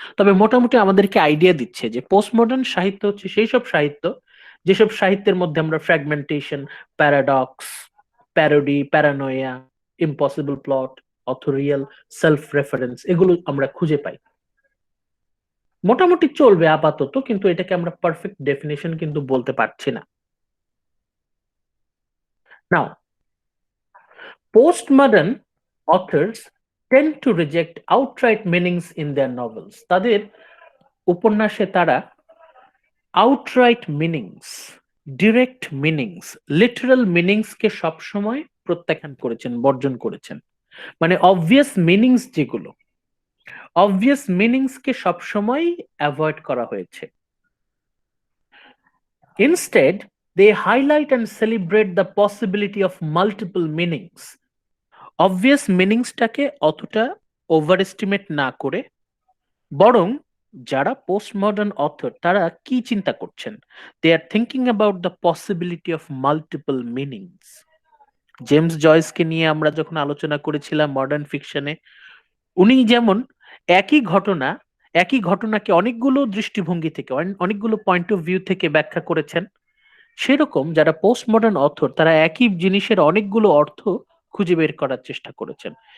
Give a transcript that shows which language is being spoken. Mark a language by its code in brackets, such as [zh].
[bn] তবে মোটামুটি আমাদেরকে আইডিয়া দিচ্ছে যে পোস্ট মডার্ন সাহিত্য হচ্ছে সেই সব সাহিত্য যেসব সাহিত্যের মধ্যে আমরা fragmentation, paradox, parody, প্যারানোয়া, impossible plot, অথরিয়াল, self reference এগুলো আমরা খুঁজে পাই। মোটামুটি চলবে আপাতত, কিন্তু এটাকে আমরা পারফেক্ট ডেফিনেশন কিন্তু বলতে পারছি না। [en] Now, postmodern authors tend to reject outright meanings in their novels. [bn] তাদের উপন্যাসে তারা outright meanings, direct meanings, literal meanings কে সবসময় প্রত্যাখ্যান করেছেন, বর্জন করেছেন। মানে অবভিয়াস মিনিংস যেগুলো, অবভিয়াস মিনিংস কে সবসময় অ্যাভয়েড করা হয়েছে। [en] Instead they highlight and celebrate the possibility of multiple meanings. [bn] Obvious মিনিংসটাকে অতটা ওভার এস্টিমেট না করে বরং যারা পোস্ট মডার্ন অথর তারা কি চিন্তা করছেন, [en] They are thinking about the possibility of multiple meanings. [bn] James জয়েসকে নিয়ে আমরা যখন আলোচনা করেছিলাম মডার্ন ফিকশনে, উনি যেমন একই ঘটনা, একই ঘটনাকে অনেকগুলো দৃষ্টিভঙ্গি থেকে, অনেকগুলো পয়েন্ট অফ ভিউ থেকে ব্যাখ্যা করেছেন, সেরকম যারা পোস্ট মডার্ন অথর তারা একই জিনিসের অনেকগুলো অর্থ খুঁজে বের করার চেষ্টা করেছেন।